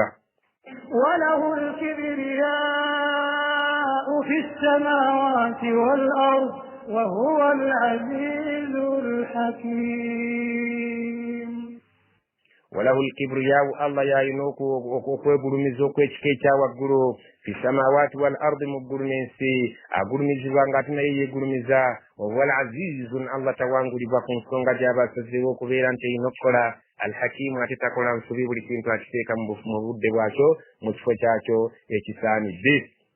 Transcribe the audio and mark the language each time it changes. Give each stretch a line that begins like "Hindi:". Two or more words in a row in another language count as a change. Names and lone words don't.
Arabic: وله الكبرياء في السماوات والأرض وهو العزيز الحكيم. وله الكبرياء الله يعينوك
Ganda: okwegulumiza okw'ekika ekyawaggulu
Arabic: في السماوات والأرض
Ganda: mu ggulu n'ensi agulumizibwa ng'ate naye yeegulumiza
Arabic: والعزيز
Ganda: allah tawangulibwa ku nsonga gy'aba asazeewo okubeera nti erina okukola alhakimu ate takola nsobi buli kintu akiteeka mu budde bwakyo mu kifo kyakyo ekisaanidde.